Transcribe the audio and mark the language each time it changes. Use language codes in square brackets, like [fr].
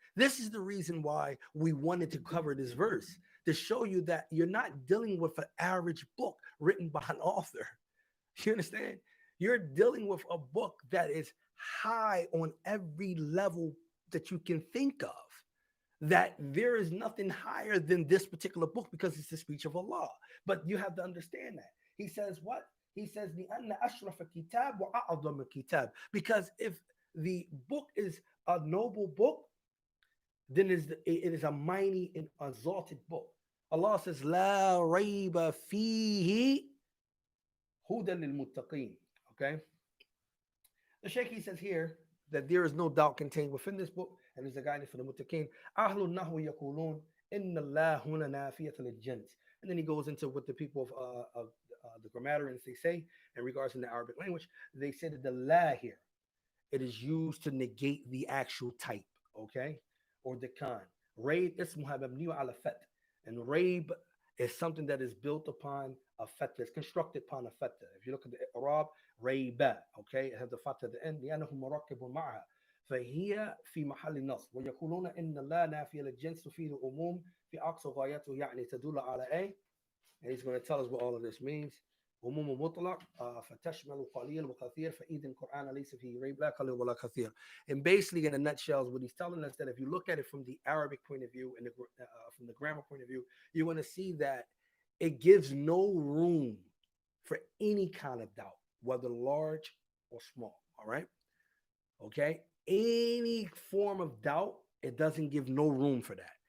[en] This is the reason why we wanted to cover this verse, to show you that you're not dealing with an average book written by an author. You understand? You're dealing with a book that is high on every level that you can think of. That there is nothing higher than this particular book because it's the speech of Allah. But you have to understand that. He says what? He says, [ar] لِأَنَّ أَشْرَفَ كِتَابْ وَأَعْظَمَ كِتَابْ. [en] Because if the book is a noble book, then it is a mighty and exalted book. Allah says, [ar] لَا رَيْبَ فِيهِ هُدًى لِلْمُتَّقِينَ. [en] Okay? The Shaykh, he says here that there is no doubt contained within this book, and there's a guidance for the muttaqin. [ar] أَهْلُ النَّحْوِ يَقُولُونَ إِنَّ اللَّهَ هُنَا نَافِيَةً لِلْجِنْسِ. [en] And then he goes into what the people of the grammarians they say in regards to the Arabic language. They say that the la here, it is used to negate the actual type, okay, or the kan. [ar] Raib ismuha mabniyu ala fat, [en] and raib is something that is built upon a fatha. It's constructed upon a fatha. If you look at the Arab, raiba, okay, it has the fatha at the end. [ar] لأنه مركب معها فهي في محل نصب ويقولون إن لا نافية للجنس تفيد العموم في أقصى غايته يعني تدل على إيه. [en] And he's going to tell us what all of this means. [ar] عموم مطلق فتشمل قليل وكثير فإذا القرآن ليس فيه ريب لا قليل ولا كثير. [en] And basically, in a nutshell, is what he's telling us that if you look at it from the Arabic point of view and from the grammar point of view, you're going to see that it gives no room for any kind of doubt, whether large or small. All right, okay. Any form of doubt, it doesn't give no room for that.